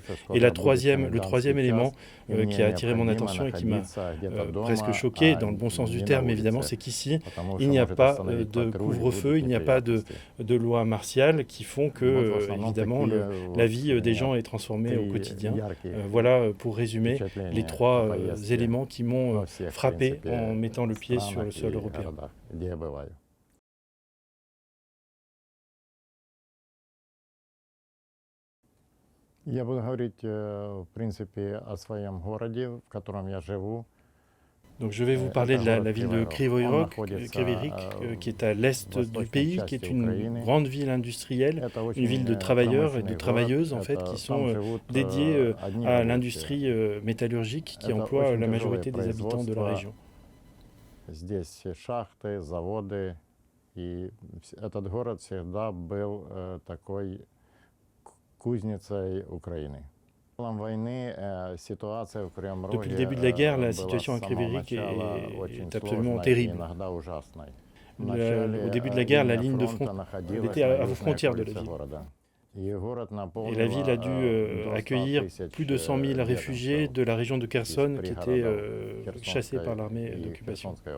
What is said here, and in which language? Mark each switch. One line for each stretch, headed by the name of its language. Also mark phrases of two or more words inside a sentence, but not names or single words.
French: Et le troisième élément qui a attiré mon attention et qui m'a presque choqué, dans le bon sens du terme évidemment, c'est qu'ici, il n'y a pas de couvre-feu, il n'y a pas de loi martiale qui font que, évidemment, la vie des gens est transformée au quotidien. Voilà, pour résumer, les trois éléments qui m'ont frappé en mettant le pied sur le sol européen.
Russian: Я буду говорить, в принципе, о своем городе, в котором я живу.
French: Donc je vais vous parler de la ville de Kryvyi Rih, qui est à l'est du pays, qui est une grande ville industrielle, une ville de travailleurs et de travailleuses en fait, qui sont dédiés à l'industrie métallurgique qui emploie la majorité des habitants de la région.
Russian: Здесь шахты, заводы, и этот город всегда был такой кузницей Украины.
French: Depuis le début de la guerre, la situation à Kryvyi Rih est absolument terrible. Au début de la guerre, la ligne de front était à vos frontières de la ville. Et la ville a dû accueillir plus de 100 000 réfugiés de la région de Kherson qui étaient chassés par l'armée d'occupation.